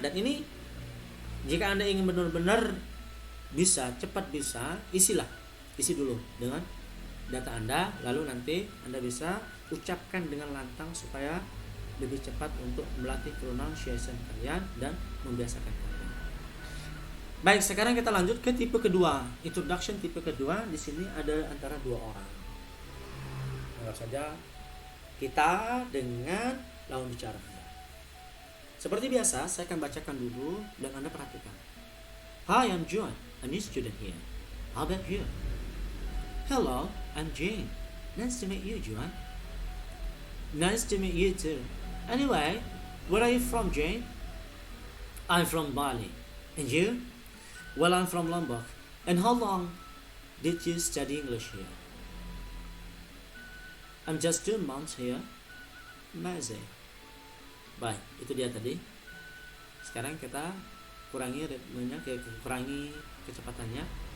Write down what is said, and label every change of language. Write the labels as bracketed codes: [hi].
[id] Dan ini jika Anda ingin benar-benar bisa, cepat bisa, isi dulu dengan data Anda, lalu nanti Anda bisa ucapkan dengan lantang supaya lebih cepat untuk melatih pronunciation kalian dan membiasakan kalian. Baik, sekarang kita lanjut ke tipe kedua. Introduction tipe kedua di sini ada antara 2 orang. Anggap saja kita dengan lawan bicara Anda. Seperti biasa, saya akan bacakan dulu dan Anda perhatikan. [en] Hi, I'm John, a new student here. How about you? Hello, I'm Jane. Nice to meet you, John. Nice to meet you too. Anyway, where are you from, Jane? I'm from Bali. And you? Well, I'm from Lombok. And how long did you study English here? I'm just 2 months here. Amazing. [id] Baik, itu dia tadi. Sekarang kita kurangi ritmenya, kurangi kecepatannya.